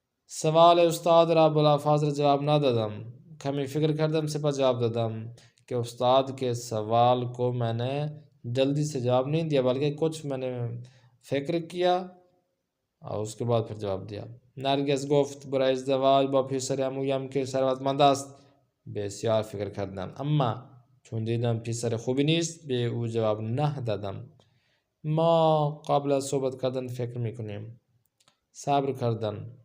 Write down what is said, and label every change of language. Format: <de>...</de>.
<fa>سوال استاد را بلافاصله جواب ندادم. کمی فکر کردم سپس جواب دادم</fa> <ur>کہ استاد کے سوال کو میں نے جلدی سے جواب نہیں دیا بلکہ کچھ میں نے فکر کیا اور اس کے بعد پھر جواب دیا.</ur> <fa>نرگس گفت برای ازدواج با پسر عمویم که ثروتمند است بسیار فکر کردم، اما چون دیدم پسر خوبی نیست به او جواب نه دادم. ما قبل از صحبت کردن فکر میکنیم. صبر کردن.</fa>